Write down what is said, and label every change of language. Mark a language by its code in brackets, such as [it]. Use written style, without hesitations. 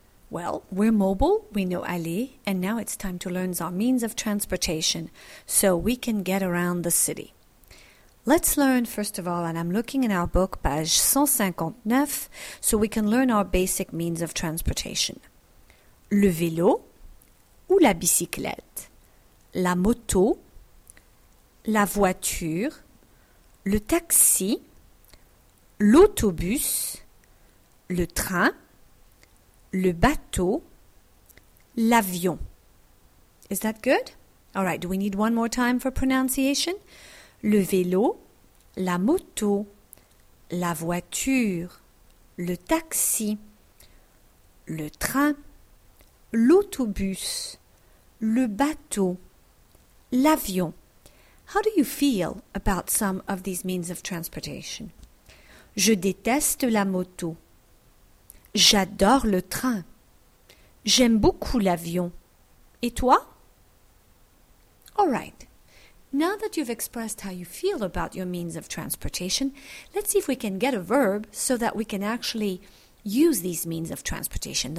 [en] Well, we're mobile, we know aller, and now it's time to learn our means of transportation so we can get around the city. Let's learn, first of all, and I'm looking in our book, page 159, so we can learn our basic means of transportation. [fr] Le vélo ou la bicyclette, la moto, la voiture, le taxi, l'autobus, le train, le bateau, l'avion. [en] Is that good? All right, do we need one more time for pronunciation? [fr] Le vélo, la moto, la voiture, le taxi, le train, l'autobus, le bateau, l'avion. [en] How do you feel about some of these means of transportation? [fr] Je déteste la moto. J'adore le train. J'aime beaucoup l'avion. Et toi? [en] All right. Now that you've expressed how you feel about your means of transportation, let's see if we can get a verb so that we can actually use these means of transportation.